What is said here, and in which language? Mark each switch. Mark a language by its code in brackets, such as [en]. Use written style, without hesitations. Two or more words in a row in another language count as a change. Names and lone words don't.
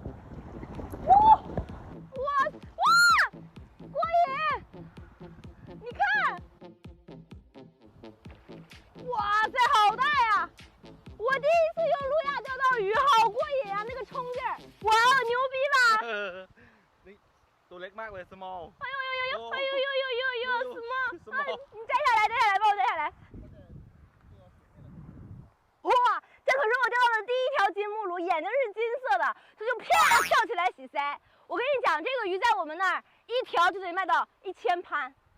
[zh] 哇，过瘾！你看，哇塞，好大呀！我第一次用路亚钓到鱼，好过瘾啊！那个冲劲儿，哇，牛逼吧！ [th] นี่ตัวเล็กมากเลย small [zh] 哎呦，small！你摘下来，帮我摘下来。哇，这可是我钓到的第一条金目鲈，眼睛是金色的，它就啪跳起来洗鳃。我跟你讲，这个鱼在我们那儿一条就得卖到1000潘。